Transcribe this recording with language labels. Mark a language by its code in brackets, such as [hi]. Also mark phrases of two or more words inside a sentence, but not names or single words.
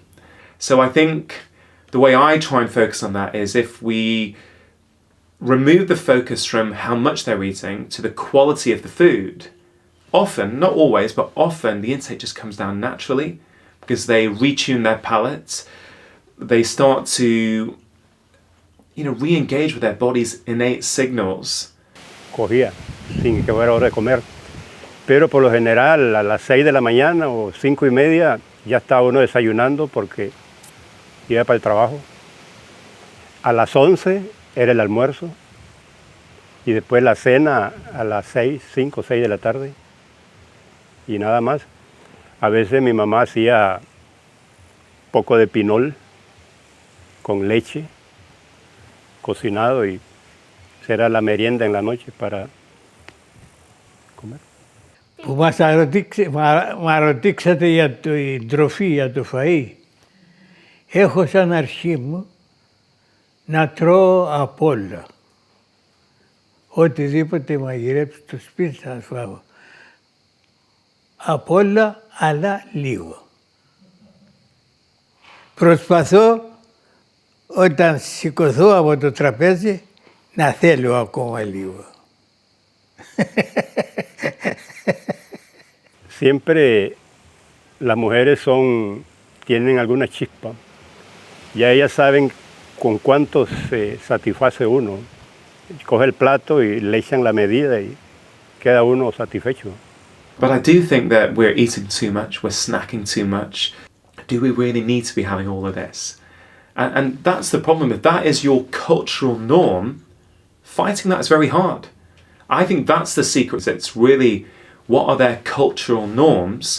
[en] So I think the way I try and focus on that is if we remove the focus from how much they're eating to the quality of the food, often, not always, but often the intake just comes down naturally because they retune their palates. They start to, re-engage with their body's innate signals. [es] Cogía sin que fuera hora de comer, pero por lo general a las 6 de la mañana o 5:30 ya estaba uno desayunando porque iba para el trabajo. A las 11 era el almuerzo y después la cena a las 5 o 6 de la tarde y nada más. A veces mi mamá hacía poco de pinol con leche cocinado y será la merienda en la noche para comer. [el] Που μας ρωτήξατε για την τροφή, για το φαΐ, έχω σαν αρχή μου να τρώω απ' όλα. Οτιδήποτε μαγειρέψει στο σπίτι θα φάω. Απ' όλα, αλλά λίγο. Προσπαθώ όταν σηκωθώ από το τραπέζι να θέλω ακόμα λίγο. [es] Siempre las mujeres tienen alguna chispa. Ya ellas saben con cuánto se satisface uno. Coge el plato y le echan la medida y queda uno satisfecho. [en] But I do think that we're eating too much, we're snacking too much. do we really need to be having all of this? And that's the problem. If that is your cultural norm, fighting that is very hard. I think that's the secret. It's really, what are their cultural norms?